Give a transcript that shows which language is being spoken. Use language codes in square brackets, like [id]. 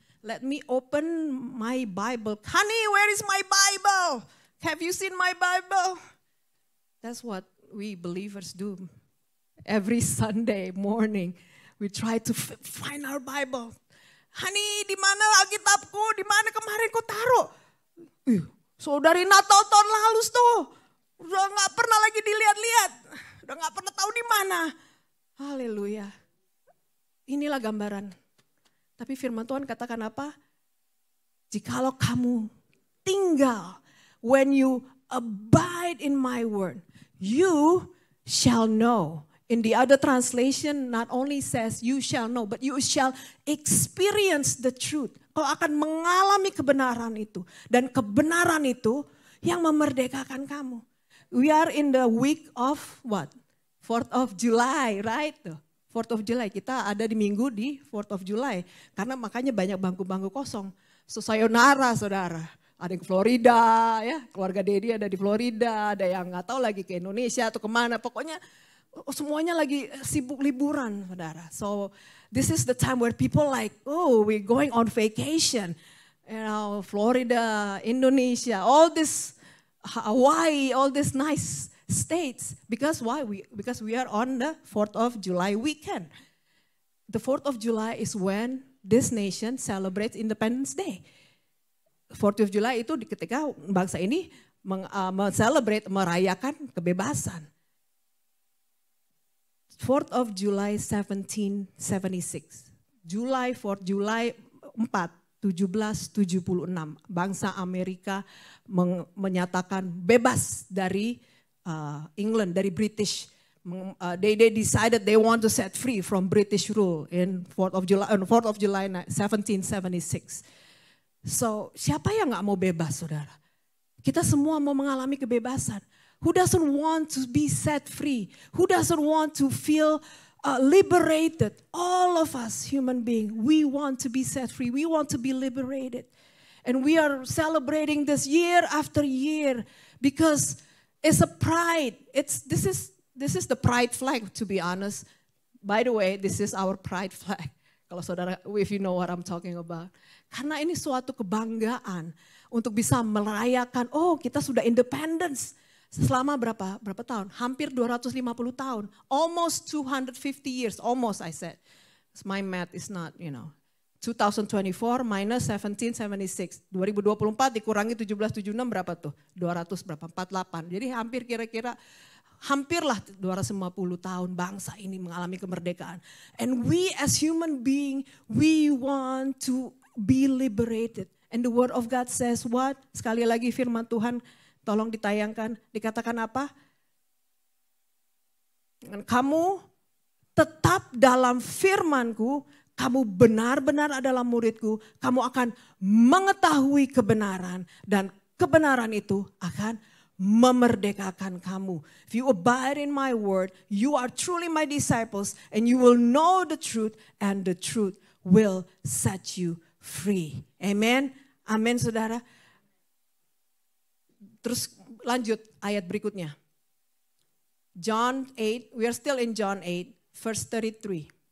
[en] Let me open my Bible. Honey, where is my Bible? Have you seen my Bible? That's what we believers do. Every Sunday morning, we try to find our Bible. [id] Honey, di mana Alkitabku? Di mana kemarin ku taruh? Saudari Natal tahun lalu tuh. Udah gak pernah lagi dilihat-lihat. Udah gak pernah tahu di mana. Haleluya. Inilah gambaran. Tapi firman Tuhan katakan apa? Jikalau kamu tinggal, [en] when you abide in my word, you shall know. In the other translation, not only says you shall know, but you shall experience the truth. [id] Kau akan mengalami kebenaran itu. Dan kebenaran itu yang memerdekakan kamu. [en] We are in the week of what? 4th of July, right? [id] 4th of July, kita ada di minggu di 4th of July. Karena makanya banyak bangku-bangku kosong. So sayonara saudara. Ada yang ke Florida, ya, keluarga Dedi ada di Florida, ada yang gak tahu lagi ke Indonesia atau kemana. Pokoknya semuanya lagi sibuk liburan, saudara. [en] So this is the time where people like, we're going on vacation. You know, Florida, Indonesia, all this, Hawaii, all these nice states. Because why? Because we are on the 4th of July weekend. The 4th of July is when this nation celebrates Independence Day. [id] 4th of July itu ketika bangsa ini merayakan kebebasan. [en] 4th of July 1776. July 4th, July 4, 1776. [id] Bangsa Amerika menyatakan bebas dari England, dari British. [en] They decided they want to set free from British rule in 4th of July 1776. [id] So siapa yang gak mau bebas saudara? Kita semua mau mengalami kebebasan. [en] Who doesn't want to be set free? Who doesn't want to feel liberated? All of us human beings, we want to be set free. We want to be liberated. And we are celebrating this year after year because it's a pride. This is the pride flag, to be honest. By the way, this is our pride flag. [id] Kalau saudara, [en] if you know what I'm talking about. [id] Karena ini suatu kebanggaan untuk bisa merayakan, kita sudah independence. Selama berapa tahun? Hampir 250 tahun. [en] Almost 250 years. Almost I said. My math is not, 2024 minus 1776. [id] 2024 dikurangi 1776 berapa tuh? 200 berapa? 48. Jadi hampir kira-kira hampirlah 250 tahun bangsa ini mengalami kemerdekaan. [en] And we as human being, we want to be liberated. And the word of God says what? [id] Sekali lagi firman Tuhan, tolong ditayangkan, dikatakan apa? Kamu tetap dalam firman-Ku, kamu benar-benar adalah murid-Ku, kamu akan mengetahui kebenaran dan kebenaran itu akan memerdekakan kamu. [en] If you abide in my word, you are truly my disciples and you will know the truth and the truth will set you free. [id] Amen. Amin, saudara. Terus lanjut ayat berikutnya. [en] John 8, we are still in John 8, verse 33.